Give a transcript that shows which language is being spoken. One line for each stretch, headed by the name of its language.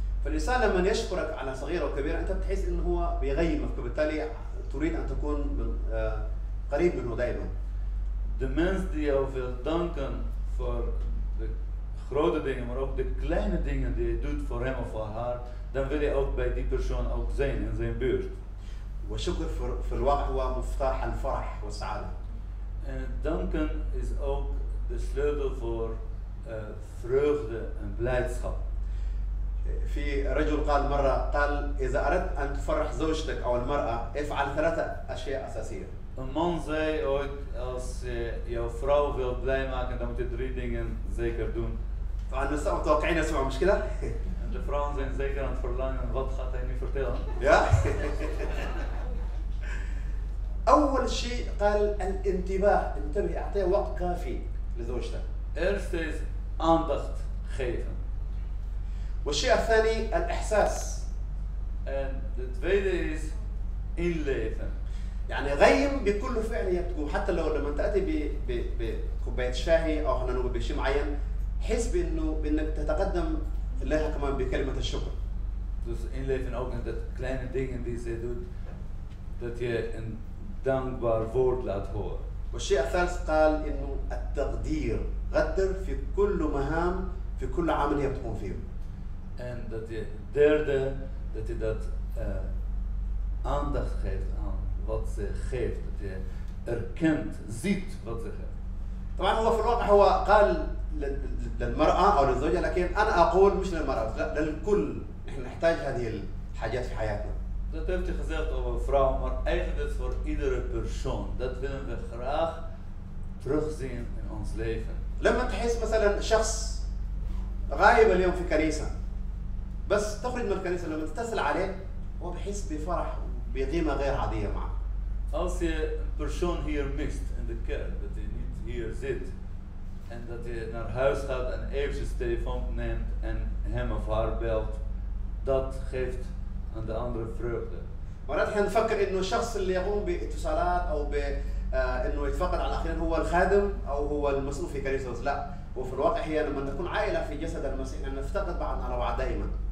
Arabic: فالإنسان لما يشكرك على صغيرة وكبيرة أنت بتحس إنه هو بيغيمك وبالتالي تريد أن تكون قريب منه دائما.
Dutch: De mens die jou wil danken voor de grote dingen, maar ook de kleine dingen die je doet voor hem of voor haar, dan wil je ook bij die persoon ook zijn in zijn buurt.
Arabic: والشكر في الواقع هو مفتاح الفرح والسعادة.
Dutch: En danken is ook de sleutel voor vreugde en blijdschap.
Arabic: في رجل قال مرة قال إذا أردت أن تفرح زوجتك أو المرأة افعل 3 أشياء أساسية.
Dutch: Een man zei ooit, als je jouw vrouw wil blij maken, dan moet je 3 dingen zeker doen.
Arabic: طبعا النساء متوقعين يسمعوا مش كده؟
Dutch: En de vrouwen zijn zeker aan het verlangen, wat gaat hij nu vertellen?
Arabic: يا أول شيء قال الانتباه، انتبه أعطيه وقت كافي لزوجتك.
Dutch: Eerst is aandacht geven.
Arabic: والشيء الثاني الإحساس.
Dutch: En de tweede is inleven.
Arabic: يعني غيم بكل فعل هي بتقوم، حتى لو لما تأتي بكوباية شاي أو خلينا نقول بشيء معين، حس بأنك تتقدم لها كمان بكلمة الشكر.
Dutch: Dus inleven ook in de kleine dingen die ze doet, dat je een dankbaar woord laat horen.
Arabic: والشيء الثالث قال إنه التقدير، قدر في كل مهام في كل عمل هي بتقوم فيه.
Dutch: En dat je derde, dat je dat aandacht geeft aan wat ze geeft, dat je erkent, ziet wat ze geeft.
Arabic: طبعا هو في الواقع هو قال للمرأة أو للزوجة، لكن أنا أقول مش للمرأة، لا للكل، نحن نحتاج هذه الحاجات في حياتنا.
Dutch: Dat heeft hij gezegd over vrouwen, maar eigenlijk is het voor iedere persoon. Dat willen we graag terugzien in ons leven.
Arabic: لما تحس مثلا شخص غايب اليوم في كنيسة، بس تخرج من الكنيسة لما تتصل عليه هو بحس بفرح بقيمة غير عادية معه.
Dutch: Als je een persoon hier mist in de kerk, dat hij niet hier zit en dat je naar huis gaat en eventjes de telefoon neemt en hem of haar belt, dat geeft aan de andere vreugde.
Arabic: مرات احنا نفكر انه الشخص اللي يقوم باتصالات او انه يتفقد على الاخرين هو الخادم او هو المسؤول في كنيسة، لا، وفي الواقع هي لما نكون عائلة في جسد المسيح نفتقد بعضنا على بعض دائما.